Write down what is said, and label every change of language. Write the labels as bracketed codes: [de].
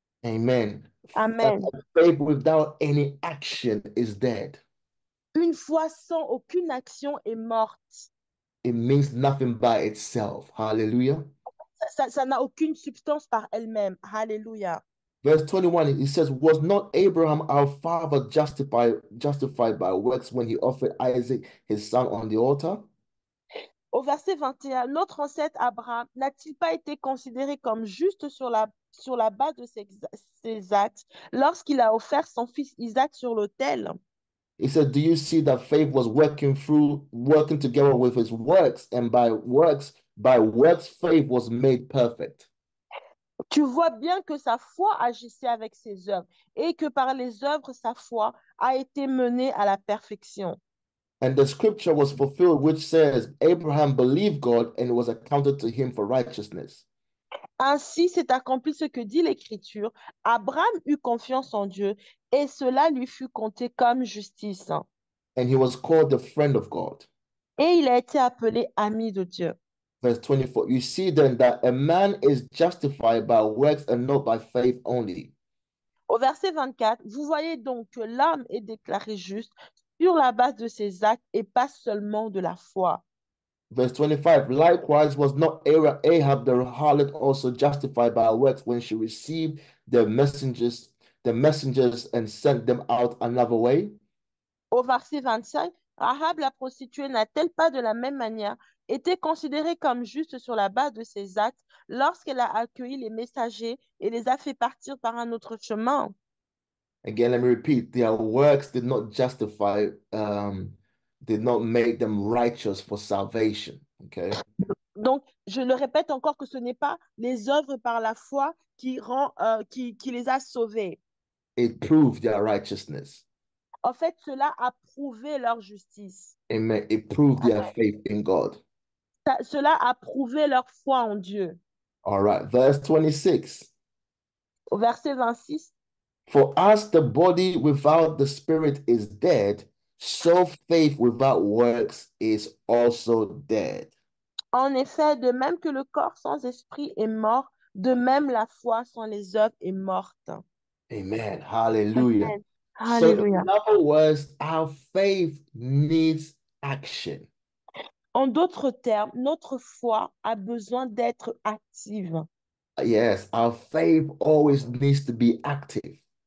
[en] Amen. Amen. Faith without any action is dead. [fr] Une foi sans aucune action est morte. [en] It means nothing by itself. Hallelujah. [fr] Ça n'a aucune substance par elle-même. Alléluia. [en] Verse 21, it says, Was not Abraham our father justified by works when he offered Isaac his son on the altar? [fr] Au verset 21, notre ancêtre Abraham n'a-t-il pas été considéré comme juste sur la base de ses actes lorsqu'il a offert son fils Isaac sur l'autel? [en] He said, Do you see that faith was working together with his works, and by works, faith was made perfect. [fr] Tu vois bien que sa foi agissait avec ses œuvres et que par les œuvres, sa foi a été menée à la perfection. [en] And the scripture was fulfilled, which says, Abraham believed God and it was accounted to him for righteousness. [fr] Ainsi s'est accompli ce que dit l'Écriture. Abraham eut confiance en Dieu et cela lui fut compté comme justice. [en] And he was called the friend of God. [fr] Et il a été appelé ami de Dieu. [en] Verse 24, you see then that a man is justified by works and not by faith only. [fr] Au verset 24, vous voyez donc que l'homme est déclaré juste sur la base de ses actes et pas seulement de la foi. [en] Verse 25, likewise was not Ahab the harlot also justified by works when she received the messengers and sent them out another way? [fr] Au verset 25, Rahab la prostituée n'a-t-elle pas de la même manière été considérée comme juste sur la base de ses actes lorsqu'elle a accueilli les messagers et les a fait partir par un autre chemin? [en] Again, let me repeat, their works did not make them righteous for salvation. Okay. [fr] Donc, je le répète encore que ce n'est pas les œuvres par la foi qui les a sauvés. [en] It proved their righteousness. [fr] En fait, cela a prouvé leur justice. [en] Amen. It proved their faith in God. [fr] Cela a prouvé leur foi en Dieu. [en] All right. Verse 26. [fr] Au verset 26. [en] For as the body without the spirit is dead, so faith without works is also dead. [fr] En effet, de même que le corps sans esprit est mort, de même la foi sans les œuvres est morte. [en] Amen. Hallelujah. [fr] Amen. [en] So [fr] Alléluia. [en] in other words, our faith needs action. [fr] En d'autres termes, notre foi a besoin d'être active. [en] Yes, our faith always needs to be active.